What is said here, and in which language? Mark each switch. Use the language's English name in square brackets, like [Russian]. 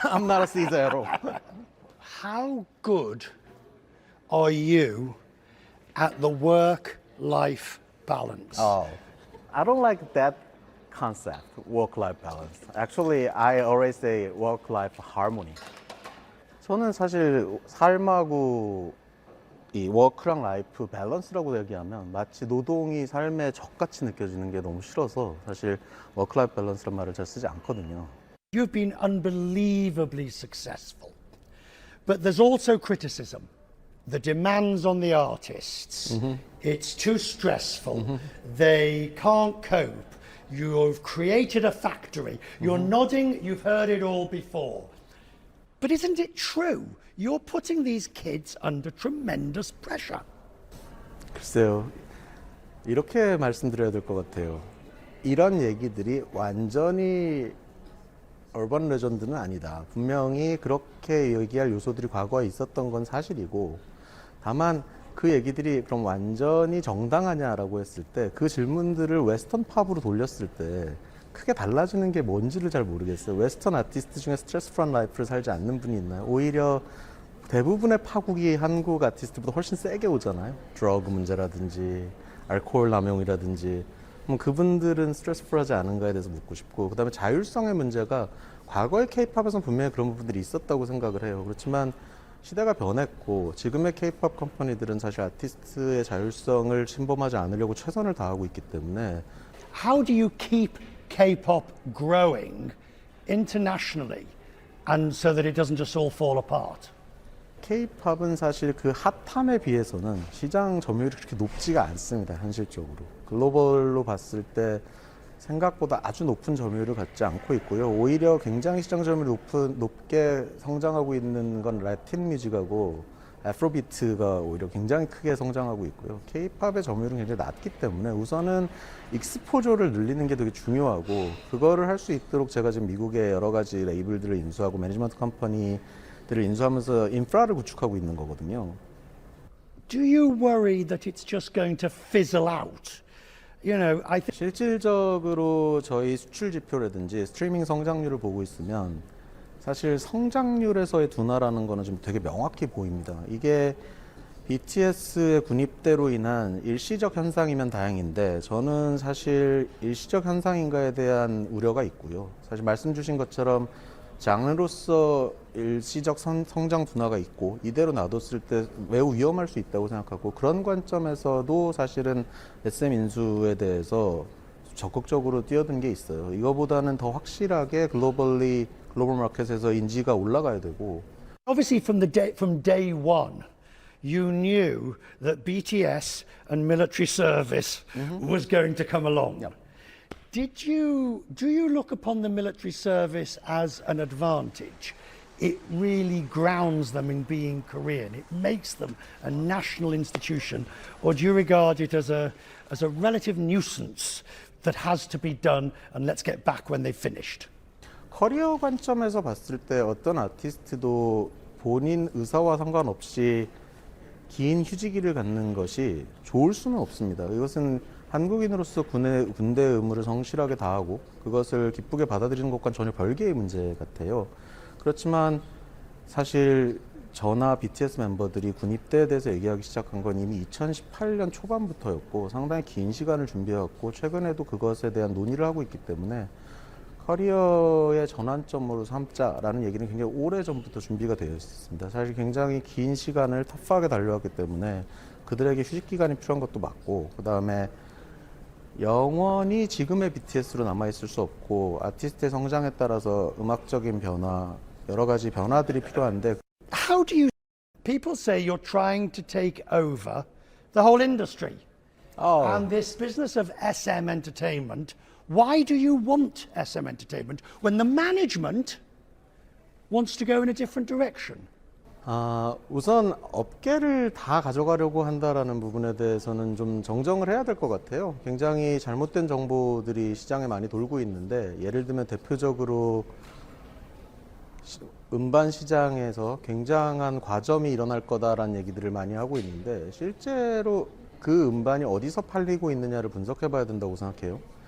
[English] I'm not a Caesar at all. How good are you at the work-life balance? Oh, I don't like that concept, work-life balance. Actually, I always say work-life harmony. [Korean] 저는 사실 삶하고 이 워크랑 라이프 밸런스라고 얘기하면 마치 노동이 삶의 적같이 느껴지는 게 너무 싫어서 사실 워크라이프 밸런스란 말을 잘 쓰지 않거든요. [English] You've been unbelievably successful. But there's also criticism. The demands on the artists. It's too stressful. They can't cope. You've created a factory. You're nodding, you've heard it all before. But isn't it true? You're putting these kids under tremendous pressure. [Korean] 글쎄요, 이렇게 말씀드려야 될 것 같아요. 이런 얘기들이 완전히 얼번 레전드는 아니다. 분명히 그렇게 얘기할 요소들이 과거에 있었던 건 사실이고, 다만 그 얘기들이 그럼 완전히 정당하냐라고 했을 때 그 질문들을 웨스턴 팝으로 돌렸을 때 크게 달라지는 게 뭔지를 잘 모르겠어요. 웨스턴 아티스트 중에 스트레스 프런 라이프를 살지 않는 분이 있나요? 오히려 대부분의 파국이 한국 아티스트보다 훨씬 세게 오잖아요. 드러그 문제라든지 알코올 남용이라든지. 그럼 그분들은 스트레스 풀하지 않은가에 대해서 묻고 싶고, 그 다음에 자율성의 문제가 과거의 케이팝에서는 분명히 그런 부분들이 있었다고 생각을 해요. 그렇지만 시대가 변했고 지금의 케이팝 컴퍼니들은 사실 아티스트의 자율성을 침범하지 않으려고 최선을 다하고 있기 때문에. [English] How do you keep K-pop growing internationally and so that it doesn't just all fall apart? [Korean] K-팝은 사실 그 핫함에 비해서는 시장 점유율이 그렇게 높지가 않습니다. 현실적으로. 글로벌로 봤을 때 생각보다 아주 높은 점유율을 갖지 않고 있고요. 오히려 굉장히 시장 점유율이 높게 성장하고 있는 건 라틴 뮤직하고 애프로비트가 오히려 굉장히 크게 성장하고 있고요. K-팝의 점유율은 굉장히 낮기 때문에 우선은 익스포저를 늘리는 게 되게 중요하고, 그거를 할 수 있도록 제가 지금 미국의 여러 가지 레이블들을 인수하고 매니지먼트 컴퍼니들을 인수하면서 인프라를 구축하고 있는 거거든요. [English] Do you worry that it's just going to fizzle out? You know, I think [Korean] 실질적으로 저희 수출 지표라든지 스트리밍 성장률을 보고 있으면 사실 성장률에서의 둔화라는 거는 좀 되게 명확히 보입니다. 이게 BTS의 군입대로 인한 일시적 현상이면 다행인데, 저는 사실 일시적 현상인가에 대한 우려가 있고요. 사실 말씀 주신 것처럼 장르로서 일시적 성장 둔화가 있고 이대로 놔뒀을 때 매우 위험할 수 있다고 생각하고, 그런 관점에서도 사실은 SM 인수에 대해서 적극적으로 뛰어든 게 있어요. 이거보다는 더 확실하게 글로벌 마켓에서 인지가 올라가야 되고. [English] obviously from day one, you knew that BTS and military service was going to come along. Yep. do you look upon the military service as an advantage? It really grounds them in being Korean. It makes them a national institution. Or do you regard it as a relative nuisance that has to be done and let's get back when they've finished? [Korean] 커리어 관점에서 봤을 때 어떤 아티스트도 본인 의사와 상관없이 긴 휴직기를 갖는 것이 좋을 수는 없습니다. 이것은 한국인으로서 군대 의무를 성실하게 다하고 그것을 기쁘게 받아들이는 것과는 전혀 별개의 문제 같아요. 그렇지만 사실 저나 BTS 멤버들이 군 입대에 대해서 얘기하기 시작한 건 이미 2018년 초반부터였고 상당히 긴 시간을 준비해왔고 최근에도 그것에 대한 논의를 하고 있기 때문에 커리어의 전환점으로 삼자라는 얘기는 굉장히 오래전부터 준비가 되어 있습니다. 사실 굉장히 긴 시간을 터프하게 달려왔기 때문에 그들에게 휴식 기간이 필요한 것도 맞고 그 다음에 영원히 지금의 BTS로 남아있을 수 없고 아티스트의 성장에 따라서 음악적인 변화 여러 가지 변화들이 필요한데 [English] How do you... People say you're trying to take over the whole industry. And this business of SM Entertainment, why do you want SM Entertainment when the management wants to go in a different direction? [Korean] 우선 업계를 다 가져가려고 한다라는 부분에 대해서는 좀 정정을 해야 될 것 같아요. 굉장히 잘못된 정보들이 시장에 많이 돌고 있는데 예를 들면 대표적으로 음반 시장에서 굉장한 과점이 일어날 거다라는 얘기들을 많이 하고 있는데 실제로 그 음반이 어디서 팔리고 있느냐를 분석해 봐야 된다고 생각해요.